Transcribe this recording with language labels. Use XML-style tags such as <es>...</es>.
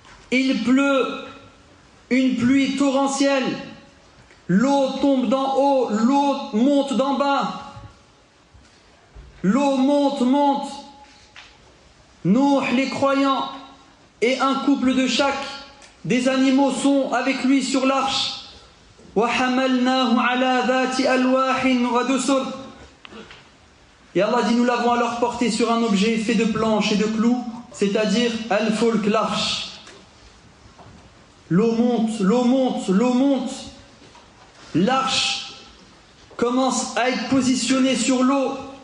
<fr>Il pleut, une pluie torrentielle. L'eau tombe d'en haut, l'eau monte d'en bas. L'eau monte. Nuh, les croyants, et un couple de chaque des animaux sont avec lui sur l'arche.</fr> <ar>وحملناه على ذات ألواح ودسر.</ar> <fr>Et Allah dit, nous l'avons alors porté sur un objet fait de planches et de clous, c'est-à-dire al-fulk, l'arche. L'eau monte, l'eau monte, l'eau monte. L'arche commence à être positionnée sur l'eau.</fr>